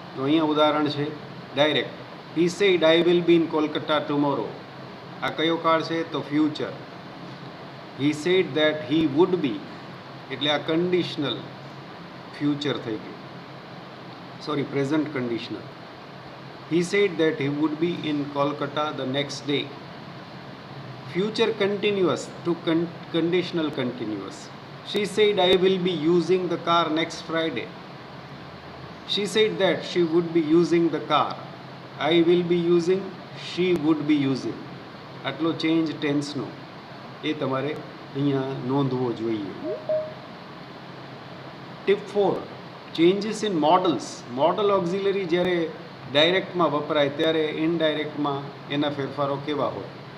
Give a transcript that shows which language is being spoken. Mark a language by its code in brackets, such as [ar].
[gu] તો અહીંયા ઉદાહરણ છે direct. [en] He said I will be in Kolkata tomorrow. [gu] આ કયો કાળ છે? તો future. [en] he said that he would be, [gu] એટલે આ કન્ડિશનલ ફ્યુચર થઈ ગયું. [en] Sorry, present conditional. He said that he would be in Kolkata the next day. Future continuous to conditional continuous. She said I will be using the car next Friday. She said that she would be using the car. I will be using, she would be using. [gu] આટલો change ટેન્સનો એ તમારે અહીંયા નોંધવો જોઈએ. Tip 4, changes in models. Model auxiliary જ્યારે ડાયરેક્ટમાં વપરાય ત્યારે ઇનડાયરેક્ટમાં એના ફેરફારો કેવા હોય?